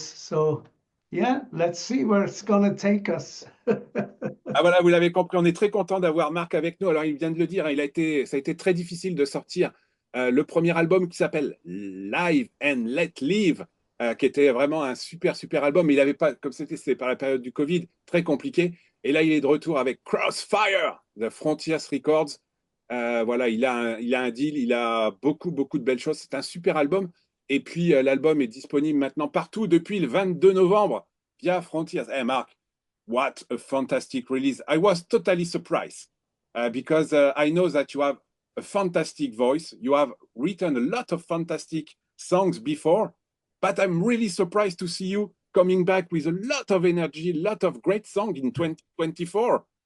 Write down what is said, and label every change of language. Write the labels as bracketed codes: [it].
[en] So yeah, let's see where it's gonna take us. [fr] Ah voilà, vous l'avez compris, on est très content d'avoir Marc avec nous. Alors, il vient de le dire, hein, ça a été très difficile de sortir le premier album qui s'appelle Live and Let Live, qui était vraiment un super album. Mais il n'avait pas, comme c'était par la période du Covid, très compliqué. Et là, il est de retour avec Crossfire de Frontiers Records. Voilà, il a un deal, il a beaucoup de belles choses. C'est un super album. Et puis, l'album est disponible maintenant partout depuis le 22 novembre via Frontiers. [en] Hey, Marc, what a fantastic release. I was totally surprised because I know that you have a fantastic voice. You have written a lot of fantastic songs before, but I'm really surprised to see you coming back with a lot of energy, a lot of great songs in 2024.